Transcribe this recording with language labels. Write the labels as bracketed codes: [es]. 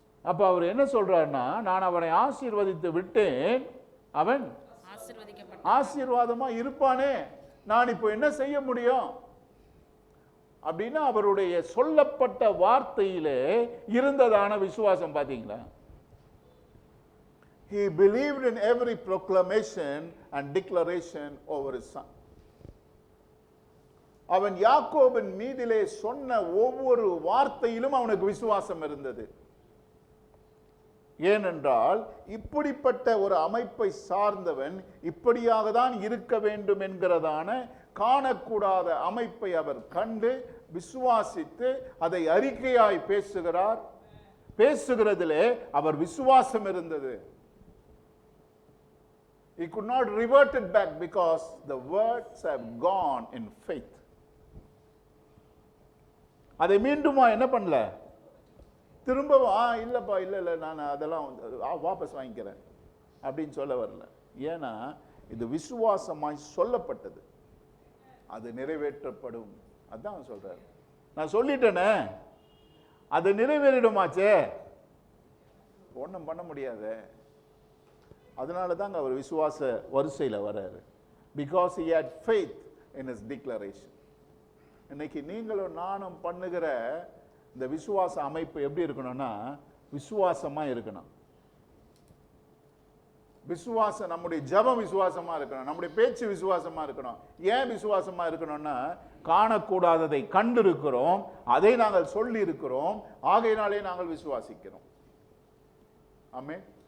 [ta] அப்ப அவர் என்ன சொல்றாருன்னா, நான் அவனை ஆசீர்வதித்து விட்டேன், அவன் ஆசீர்வாதமா இருப்பானே, நான் இப்போ என்ன செய்ய முடியும் அப்படின்னா அவருடைய சொல்லப்பட்ட வார்த்தையிலே இருந்ததான விசுவாசம் பாத்தீங்களா? [en] He believed in every proclamation and declaration over his son. [ta] அவன் யாக்கோபின் மீதிலே சொன்ன ஒவ்வொரு வார்த்தையிலும் அவனுக்கு விசுவாசம் இருந்தது. ஏனென்றால் இப்படிப்பட்ட ஒரு அமைப்பை சார்ந்தவன் இப்படியாக தான் இருக்க வேண்டும் என்கிறதான காணக்கூடாத அமைப்பை அவர் கண்டு விசுவாசித்து அதை அறிக்கையாய் பேசுகிறார். பேசுகிறதிலே அவர் விசுவாசம் இருந்தது. [en] He could not revert it back because the words have gone in faith. [ta] அதை மீண்டுமா என்ன பண்ணல, திரும்பவும் இல்லைப்பா இல்லை நான் அதெல்லாம் வாபஸ் வாங்கிக்கிறேன் அப்படின்னு சொல்ல வரல. ஏன்னா இது விசுவாசமாய் சொல்லப்பட்டது, அது நிறைவேற்றப்படும். அதான் அவன் சொல்றாரு. நான் சொல்லிட்டேனே, அது நிறைவேறிடுமாச்சே, ஒன்றும் பண்ண முடியாது. அதனால தாங்க அவர் விசுவாச வரிசையில் வர்றாரு. [en] Because he had faith in his declaration. [ta] இன்னைக்கு நீங்களும் நானும் பண்ணுகிற இந்த விசுவாச அமைப்பு எப்படி இருக்கணும்னா, விசுவாசமா இருக்கணும். விசுவாசம், நம்முடைய ஜெபம் விசுவாசமா இருக்கணும், நம்முடைய பேச்சு விசுவாசமா இருக்கணும். ஏன் விசுவாசமா இருக்கணும்னா, காணக்கூடாததை கண்டிருக்கிறோம், அதை நாங்கள் சொல்லி இருக்கிறோம், ஆகையினாலே நாங்கள் விசுவாசிக்கிறோம். ஆமென்.